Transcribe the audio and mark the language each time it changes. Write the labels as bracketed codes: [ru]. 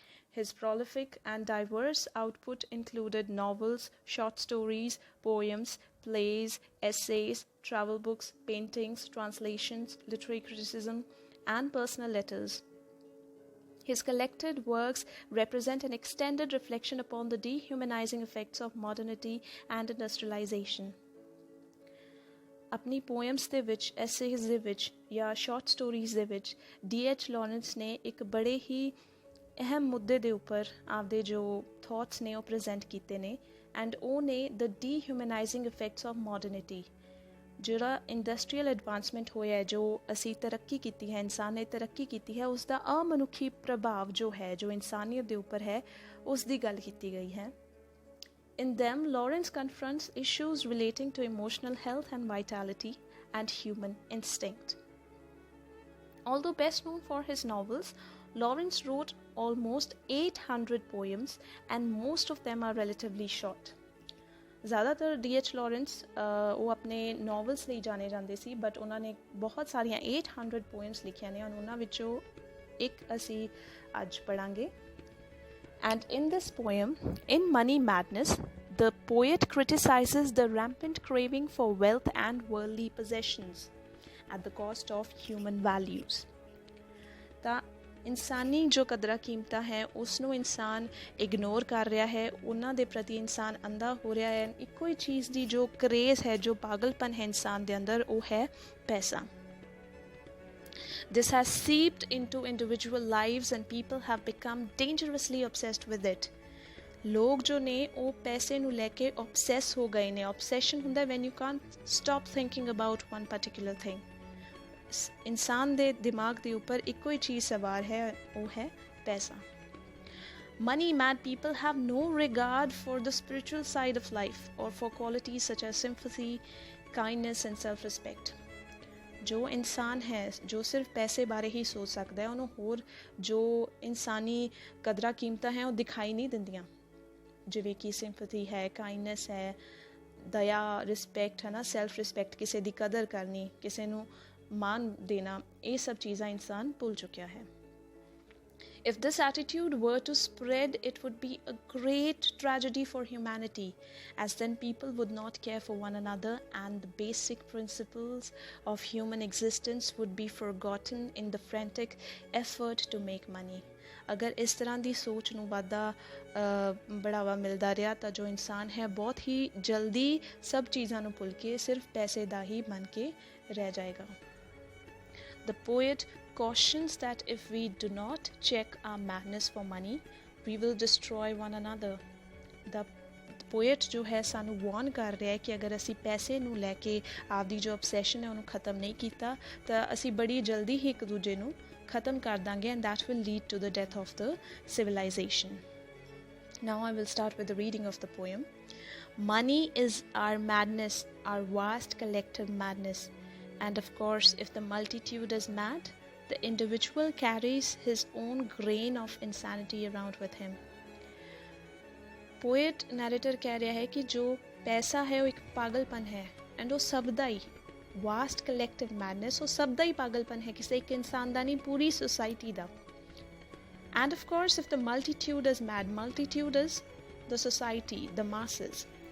[en] His prolific and diverse output included novels, short stories, poems, plays, essays, travel books, paintings, translations, literary criticism, and personal letters. His collected works represent an extended reflection upon the dehumanizing effects of modernity and industrialization. [pa] ਆਪਣੀ poems ਦੇ ਵਿੱਚ ਐਸੇਜ਼ ਦੇ ਵਿੱਚ ਜਾਂ short stories ਦੇ ਵਿੱਚ D.H. Lawrence ਨੇ ਇੱਕ ਬੜੇ ਹੀ ਅਹਿਮ ਮੁੱਦੇ ਦੇ ਉੱਪਰ ਆਪਦੇ ਜੋ ਥਾਟਸ ਨੇ ਉਹ ਪ੍ਰੈਜ਼ੈਂਟ ਕੀਤੇ ਨੇ ਐਂਡ ਉਹ ਨੇ [en] The dehumanising effects of modernity. [pa] ਜਿਹੜਾ ਇੰਡਸਟਰੀਅਲ ਐਡਵਾਂਸਮੈਂਟ ਹੋਇਆ ਜੋ ਅਸੀਂ ਤਰੱਕੀ ਕੀਤੀ ਹੈ, ਇਨਸਾਨ ਨੇ ਤਰੱਕੀ ਕੀਤੀ ਹੈ, ਉਸ ਦਾ ਅਮਨੁੱਖੀ ਪ੍ਰਭਾਵ ਜੋ ਹੈ ਜੋ ਇਨਸਾਨੀਅਤ ਦੇ ਉੱਪਰ ਹੈ ਉਸ ਦੀ ਗੱਲ ਕੀਤੀ ਗਈ ਹੈ। [en] In them, Lawrence confronts issues relating to emotional health and vitality and human instinct. Although best known for his novels, Lawrence wrote almost 800 poems and most of them are relatively short. [pa] ज़्यादातर [en] D.H. [pa] Lawrence ਉਹ ਆਪਣੇ novels ਲਈ ਜਾਣੇ ਜਾਂਦੇ ਸੀ, but ਉਹਨਾਂ ਨੇ ਬਹੁਤ ਸਾਰੀਆਂ 800 poems ਲਿਖੀਆਂ ਨੇ, ਉਹਨਾਂ ਵਿੱਚੋਂ ਇੱਕ ਅਸੀਂ ਅੱਜ ਪੜਾਂਗੇ। [en] And in this poem, in Money Madness, the poet criticizes the rampant craving for wealth and worldly possessions at the cost of human values. [pa] ਤਾਂ ਇਨਸਾਨੀ ਜੋ ਕਦਰਾਂ ਕੀਮਤਾਂ ਹੈ ਉਸ ਨੂੰ ਇਨਸਾਨ ਇਗਨੋਰ ਕਰ ਰਿਹਾ ਹੈ, ਉਹਨਾਂ ਦੇ ਪ੍ਰਤੀ ਇਨਸਾਨ ਅੰਧਾ ਹੋ ਰਿਹਾ ਹੈ। ਇੱਕੋ ਹੀ ਚੀਜ਼ ਦੀ ਜੋ ਕਰੇਜ਼ ਹੈ, ਜੋ ਪਾਗਲਪਨ ਹੈ ਇਨਸਾਨ ਦੇ ਅੰਦਰ, ਉਹ ਹੈ ਪੈਸਾ। [en] This has seeped into individual lives and people have become dangerously obsessed with it. [pa] ਲੋਕ ਜੋ ਨੇ ਉਹ ਪੈਸੇ ਨੂੰ ਲੈ ਕੇ obsess ਹੋ ਗਏ ਨੇ। [en] Obsession [pa] ਹੁੰਦਾ [en] when you can't stop thinking about one particular thing. [pa] ਇਨਸਾਨ ਦੇ ਦਿਮਾਗ ਦੇ ਉੱਪਰ ਇੱਕੋ ਹੀ ਚੀਜ਼ ਸਵਾਰ ਹੈ, ਉਹ ਹੈ ਪੈਸਾ। [en] Money mad people have no regard for the spiritual side of life or for qualities such as sympathy, kindness and self-respect. [pa] ਜੋ ਇਨਸਾਨ ਹੈ ਜੋ ਸਿਰਫ ਪੈਸੇ ਬਾਰੇ ਹੀ ਸੋਚ ਸਕਦਾ ਹੈ, ਉਹਨੂੰ ਹੋਰ ਜੋ ਇਨਸਾਨੀ ਕਦਰਾਂ ਕੀਮਤਾਂ ਹੈ ਉਹ ਦਿਖਾਈ ਨਹੀਂ ਦਿੰਦੀਆਂ, ਜਿਵੇਂ ਕਿ ਸਿੰਪਥੀ ਹੈ, ਕਾਈਂਡਨੈਸ ਹੈ, ਦਇਆ, ਰਿਸਪੈਕਟ ਹੈ ਨਾ, ਸੈਲਫ ਰਿਸਪੈਕਟ, ਕਿਸੇ ਦੀ ਕਦਰ ਕਰਨੀ, ਕਿਸੇ ਨੂੰ ਮਾਣ ਦੇਣਾ, ਇਹ ਸਭ ਚੀਜ਼ਾਂ ਇਨਸਾਨ ਭੁੱਲ ਚੁੱਕਿਆ ਹੈ। [en] If this attitude were to spread, it would be a great tragedy for humanity, as then people would not care for one another and the basic principles of human existence would be forgotten in the frantic effort to make money. [pa] ਅਗਰ ਇਸ ਤਰ੍ਹਾਂ ਦੀ ਸੋਚ ਨੂੰ ਵਾਧਾ ਬੜਾਵਾ ਮਿਲਦਾ ਰਿਹਾ ਤਾਂ ਜੋ ਇਨਸਾਨ ਹੈ ਬਹੁਤ ਹੀ ਜਲਦੀ ਸਭ ਚੀਜ਼ਾਂ ਨੂੰ ਭੁੱਲ ਕੇ ਸਿਰਫ ਪੈਸੇ ਦਾ ਹੀ ਬਣ ਕੇ ਰਹਿ ਜਾਏਗਾ। [en] The poet cautions that if we do not check our madness for money, we will destroy one another. The poet [pa] ਜੋ ਹੈ ਸਾਨੂੰ ਵਾਰਨ ਕਰ ਰਿਹਾ ਹੈ ਕਿ ਅਗਰ ਅਸੀਂ ਪੈਸੇ ਨੂੰ ਲੈ ਕੇ ਆਪਦੀ ਜੋ obsession ਹੈ ਉਹਨੂੰ ਖਤਮ ਨਹੀਂ ਕੀਤਾ ਤਾਂ ਅਸੀਂ ਬੜੀ ਜਲਦੀ ਹੀ ਇੱਕ ਦੂਜੇ ਨੂੰ ਖਤਮ ਕਰ ਦਾਂਗੇ [en] and that will lead to the death of the civilization. Now I will start with the reading of the poem. Money is our madness, our vast collective madness. And of course, if the multitude is mad, the individual carries his own grain of insanity around with him. Poet narrator [pa] ਕਹਿ ਰਿਹਾ ਹੈ ਕਿ ਜੋ ਪੈਸਾ ਹੈ ਉਹ ਇੱਕ ਪਾਗਲਪਨ ਹੈ and ਉਹ ਸਭ ਦਾ ਹੀ [en] vast collective madness, [pa] ਉਹ ਸਭ ਦਾ ਹੀ ਪਾਗਲਪਨ ਹੈ, ਕਿਸੇ ਇੱਕ ਇਨਸਾਨ ਦਾ ਨਹੀਂ, ਪੂਰੀ society ਦਾ। [en] And of course, if the multitude is mad, multitude is the society, the masses.